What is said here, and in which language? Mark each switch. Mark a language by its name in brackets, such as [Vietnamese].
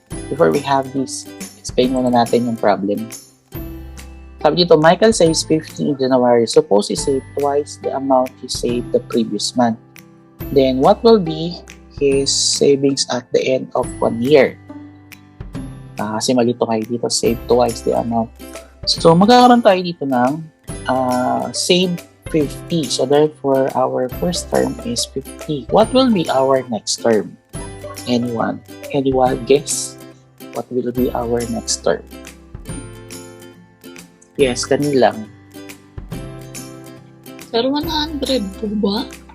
[English] Before we have this, explain [Filipino] muna natin yung [English] problem. [Filipino] Sabi dito, [English] Michael saves 50 in January. Suppose he saved twice the amount he saved the previous month. Then, what will be his savings at the end of 1 year? [Filipino] Kasi malito kayo dito, [English] save twice the amount. [Filipino] So, magkakaroon tayo dito ng save 50. [English] So, therefore, our first term is 50. What will be our next term? Anyone? Anyone guess? What will be our next term? [Filipino] Yes, kanila lang. Pero 100 po ba?